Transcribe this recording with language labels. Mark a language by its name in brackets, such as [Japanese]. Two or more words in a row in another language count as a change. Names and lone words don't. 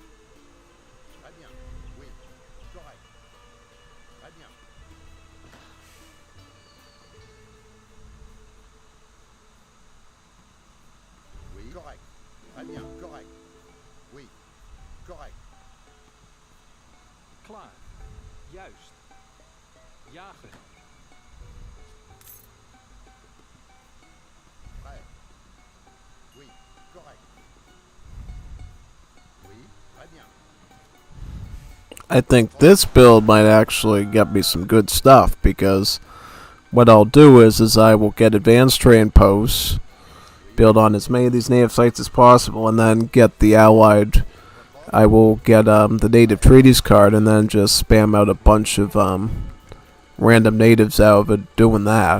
[French] Très bien. Oui. Correct. Très bien. Oui. Correct. Très bien. Correct. Oui. Correct. [Dutch] Klaar. Juist. Jagen. [French] Prêt. Oui. Correct. Oui. Très bien. [English] I think this build might actually get me some good stuff, because what I'll do is I will get advanced train posts, build on as many of these native sites as possible, and then get the allied. I will get the native treaties card, and then just spam out a bunch of random natives out of it doing that.